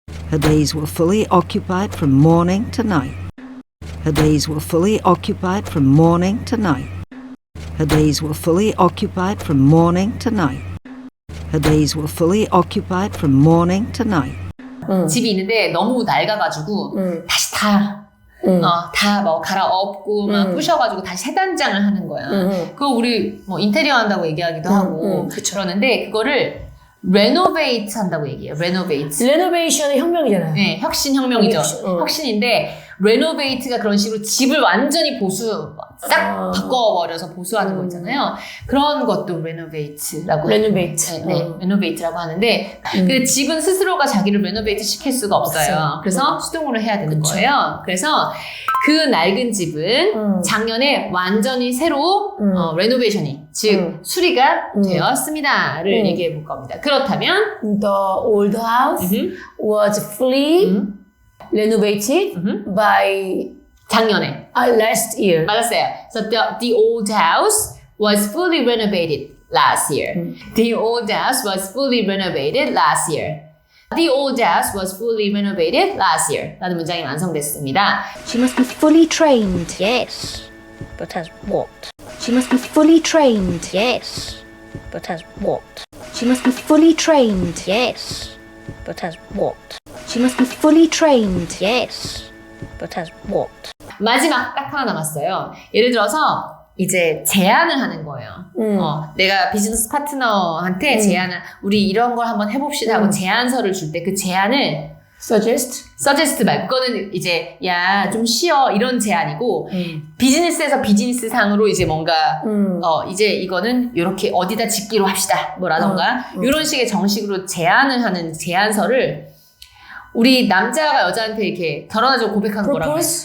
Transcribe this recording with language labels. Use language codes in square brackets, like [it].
[en] Her days were fully occupied from morning to night. Her days were fully occupied from morning to night. Her days were fully occupied from morning to night. Her days were fully occupied from morning to night. [ko] 집이 있는데 너무 낡아가지고 다시 다 뭐 갈아엎고 막 부셔가지고 다시 새 단장을 하는 거야. 그거 우리 뭐 인테리어 한다고 얘기하기도 하고 그러는데 그거를 renovate 한다고 얘기해요. [en] renovate. [ko] 레노베이션의 혁명이잖아요. 네, 혁신이죠. 혁신인데 renovate가 그런 식으로 집을 완전히 싹 바꿔버려서 보수하는 거 있잖아요. 그런 것도 renovate라고 [en] renovate. [ko] renovate라고 하는데 근데 집은 스스로가 자기를 renovate 시킬 수가 없어요. 그래서 수동으로 해야 되는 거예요. 그래서 그 낡은 집은 작년에 완전히 새로 renovation이 즉 수리가 되었습니다를 얘기해 볼 겁니다. 그렇다면 [en] The old house was fully renovated by [ko] 작년에 [en] last year. [ko] 맞았어요. [en] So the old house was fully renovated last year. The old house was fully renovated last year. The old house was fully renovated last year. [ko] 라는 문장이 완성됐습니다. [en] She must be fully trained. Yes, but as what? She must be fully trained. Yes, but as what? She must be fully trained. Yes, but as what? She must be fully trained. Yes, but as what? [ko] 마지막 딱 하나 남았어요. 예를 들어서 이제 제안을 하는 거예요. 내가 비즈니스 파트너한테 제안을 우리 이런 걸 한번 해봅시다 하고 제안서를 줄 때 그 제안을 suggest 말고 그거는 이제 야 좀 쉬어 이런 제안이고 비즈니스에서 비즈니스 상으로 이제 뭔가 이제 이거는 이렇게 어디다 짓기로 합시다 뭐라던가 이런 식의 정식으로 제안을 하는 제안서를 우리 남자가 여자한테 이렇게 결혼하자고 고백하는 거라고 해요.